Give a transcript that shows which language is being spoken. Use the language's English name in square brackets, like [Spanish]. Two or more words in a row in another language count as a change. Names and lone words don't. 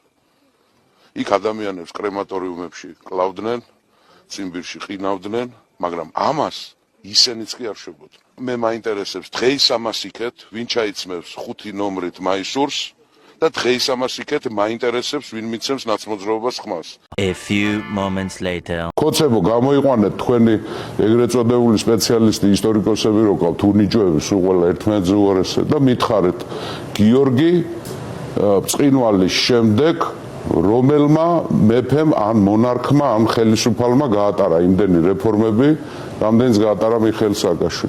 [Georgian] იქ ადამიანებს კრემატორიუმებში კლავდნენ, ციმბირში ყინავდნენ, მაგრამ ამას ისენიც კი არ შეგოდნენ. მე მაინტერესებს დღეის ამას იქეთ, ვინ ჩაიცმევს 5 ნომრით მაისურს და დღეის ამას იქეთ მაინტერესებს ვინ მიცემს ნაცმოძრაობას ხმას. [English] A few moments later. [Georgian] კოცებო, გამოიყვანეთ თქვენი ეგრეთ წოდებული სპეციალისტი ისტორიკოსები რო ყავთ უნიჭოები სულ ყველა ერთმანეთზე უარესად და მითხარეთ გიორგი ბრწყინვალის შემდეგ რომელმა მეფემ ან მონარქმა ან ხელისუფალმა გაატარა იმდენი რეფორმები, რამდენიც გაატარა მიხეილ სააკაშვილი.